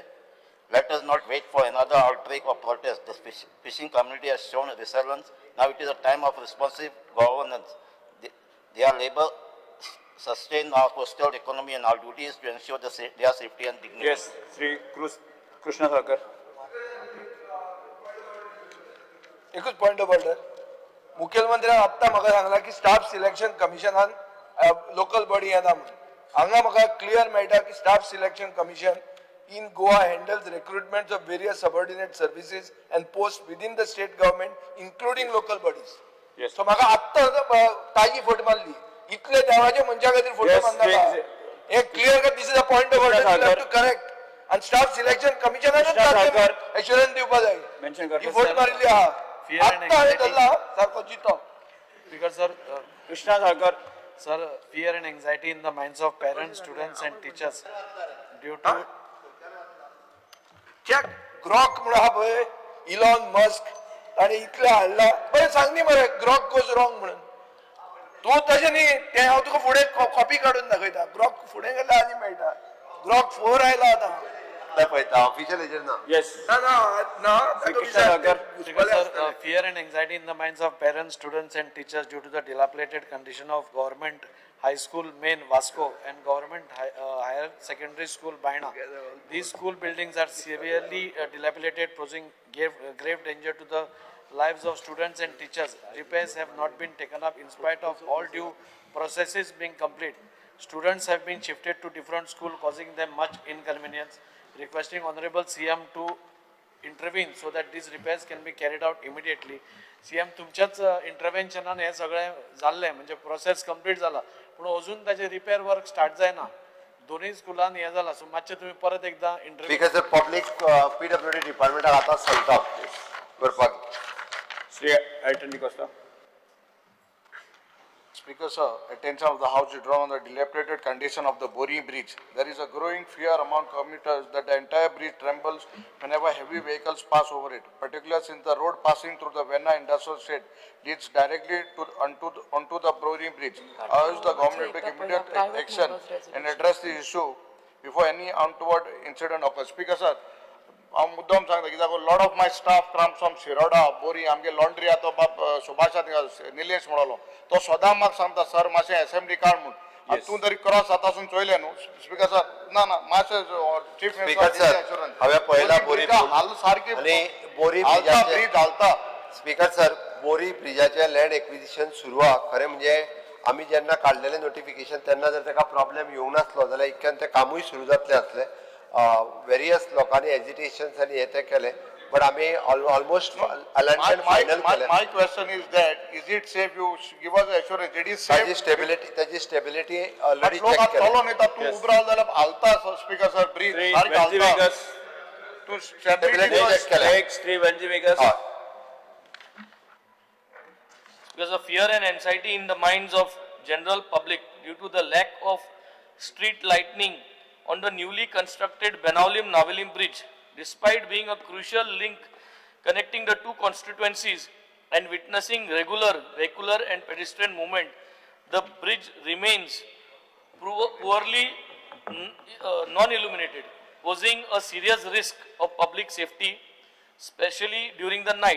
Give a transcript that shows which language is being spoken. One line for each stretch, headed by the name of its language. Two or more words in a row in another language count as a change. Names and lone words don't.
English: Let us not wait for another outbreak or protest. The fishing community has shown resilience. Now it is a time of responsive governance. Their labor sustain our coastal economy, and our duty is to ensure their safety and dignity. Yes, Sri Cruz Krishna Thakur. एकूच point of order.
Konkani: मुख्यमंत्र्यान आत्तां म्हाका सांगला की
English: staff selection
Konkani: कमिशनान
English: local body
Konkani: येना म्हणून. हांगा म्हाका क्लियर मेळटा की
English: staff selection commission in Goa handles recruitments of various subordinate services and posts within the state government, including local bodies. Yes.
Konkani: So म्हाका आत्तां ताजी फोट मारली. इतले देवाच्या मनशा खातीर फोटो मारनाका.
English: हे clear cut this is a point of order. you have to correct.
Konkani: आणि
English: staff selection
Konkani: कमिशनानूच एश्युरन्स दिवपा जाय. ही फोट मारिल्ली आहा. आत्तां हांवें धरला सारको चितो.
English: Speaker sir, Krishna Thakur. sir, fear and anxiety in the minds of parents, students and teachers due to
Konkani: चॅक ग्रॉक म्हणून आहा पळय इलॉन मस्क आणि इतले हाडला बरें सांग न्ही मरे
English: Grok goes wrong
Konkani: म्हणून. तूं तशें न्ही तें हांव तुका फुडें कॉपी काडून दाखयता. ग्रॉक फुडें गेल्यार आनी मेळटा. ग्रॉक 4 आयला आतां. हातले पळयता ऑफिशियल हेजेर ना.
English: Yes. Speaker, sir, fear and anxiety in the minds of parents, students and teachers due to the dilapidated condition of government high school main Vasco and government higher secondary school Baina. These school buildings are severely dilapidated, posing grave danger to the lives of students and teachers. Repairs have not been taken up in spite of all due processes being complete. Students have been shifted to different schools, causing them much inconvenience. Requesting Honorable CM to intervene so that these repairs can be carried out immediately.
Konkani: CM तुमच्याच इंटरव्हेन्शनान हे सगळें जाल्लें म्हणजे
English: process complete
Konkani: जाला पूण अजून ताचे
English: repair work start
Konkani: जायना दोनूय स्कुलान हे जाला सो मातशें तुमी परत एकदां इंटरव्यू
English: because public
Konkani: PWD डिपार्टमेंटाक आतां सांगता करपाक.
English: Sri Alton Costa. Speaker, sir, attention of the House is drawn on the dilapidated condition of the Bori Bridge. There is a growing fear among commuters that the entire bridge trembles whenever heavy vehicles pass over it, particularly since the road passing through the Venna Industrial Estate leads directly onto the Bori Bridge. I urge the government to take immediate action and address the issue before any untoward incident occurs. Speaker, sir,
Konkani: हांव मुद्दम सांगता कित्याक
English: lot of my staff comes from
Konkani: शिरोडा बोरी आमगे लॉन्ड्री आतां बाप सुभाषात निलेश म्हणलो तो सदां म्हाका सांगता सर मातशें असेंब्ली काड म्हूण आतां तूं तरी क्रॉस आतांसून चोयलें न्हू स्पीकर सर ना ना मातशें चीफ स्पीकर सर हांवें पळयलां बोरी हाल सारकी आनी बोरी ब्रीज हालता. स्पीकर सर बोरी ब्रिजाचें
English: land acquisition
Konkani: सुरू आहा खरें म्हणजे आमी जेन्ना काडलेलें नोटिफिकेशन तेन्ना जर ताका प्रॉब्लेम येवंक नासलो जाल्यार इतक्यान तें कामूय सुरू जातलें आसलें. वेरियस लोकांनी एजिटेशन्स आनी हे ते केले बट आमी
English: almost alignment final
Konkani: केले.
English: My question is that is it safe you give us assurance it is safe
Konkani: ताजी
English: stability already
Konkani: लोक चेक चलो केला. नाही तर तू उबराव जाल्यार हालता स्पीकर सर ब्रीज सारकी हालता तू
English: stability check
Konkani: केला.
English: Sri Vanji Vegas. Because of fear and anxiety in the minds of general public due to the lack of street lighting on the newly constructed Benaulim-Navelim bridge, despite being a crucial link connecting the two constituencies and witnessing regular vehicular and pedestrian movement, the bridge remains poorly non-illuminated, posing a serious risk of public safety, especially during the night.